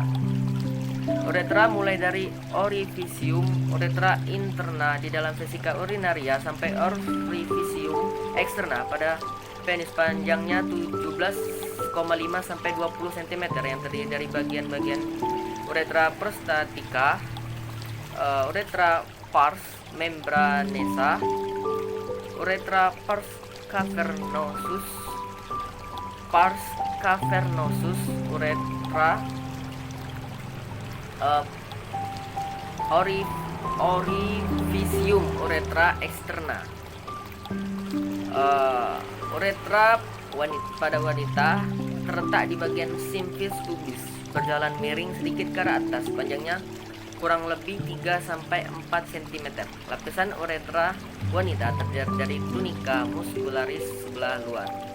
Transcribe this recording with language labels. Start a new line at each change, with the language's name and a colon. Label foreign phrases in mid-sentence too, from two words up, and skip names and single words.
Indonesian: Uretra mulai dari orifisium uretra interna di dalam vesika urinaria sampai orifisium eksterna pada penis, panjangnya 17,5 sampai 20 cm yang terdiri dari bagian-bagian uretra prostatica, uretra pars membranesa, uretra pars cavernosus, uretra orifisium uretra eksterna. Uretra pada wanita terletak di bagian simfis pubis, berjalan miring sedikit ke arah atas, panjangnya kurang lebih 3-4 cm. Lapisan uretra wanita terdiri dari tunika muscularis sebelah luar.